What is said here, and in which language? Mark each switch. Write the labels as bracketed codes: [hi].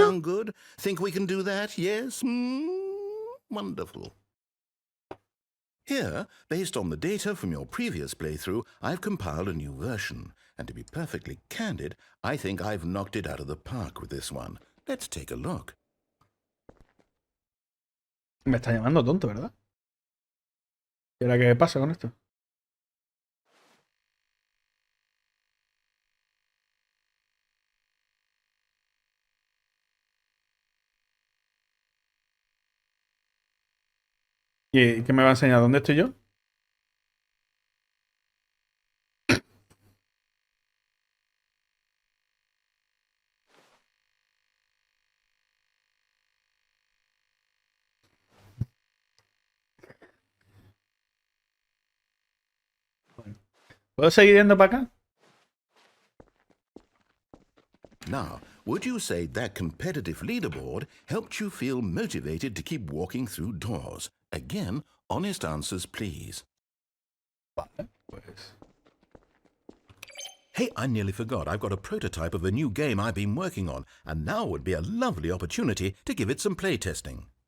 [en] sound good? Think we can do that? Yes? Wonderful. Here, based on the data from your previous playthrough, I've compiled a new version. And to be perfectly candid, I think I've knocked it out of the park with this one. Let's take a look. [es] Me está llamando tonto, ¿verdad? ¿Y ahora qué pasa con esto? ¿Y qué me va a enseñar? ¿Dónde estoy yo? ¿Puedo seguir yendo para acá? [en] Now, would you say that competitive leaderboard helped you feel motivated to keep walking through doors? Again, honest answers, please. [es] Vale, pues... [en] Hey, I nearly forgot. I've got a prototype of a new game I've been working on, and now would be a lovely opportunity to give it some playtesting.